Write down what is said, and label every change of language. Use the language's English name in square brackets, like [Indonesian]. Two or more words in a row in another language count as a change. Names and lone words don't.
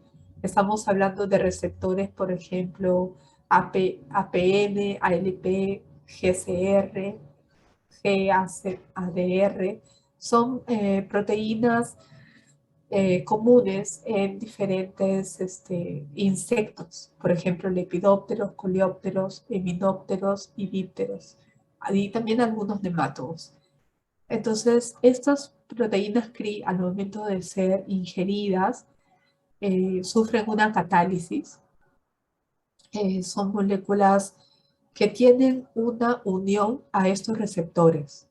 [Spanish] Estamos hablando de receptores, por ejemplo, APN, ALP, GCR, GADR. Son proteínas comunes en diferentes insectos, por ejemplo, lepidópteros, coleópteros, himenópteros y dípteros, y también algunos nemátodos. Entonces, estas proteínas CRI, al momento de ser ingeridas, sufren una catálisis. Son moléculas que tienen una unión a estos receptores.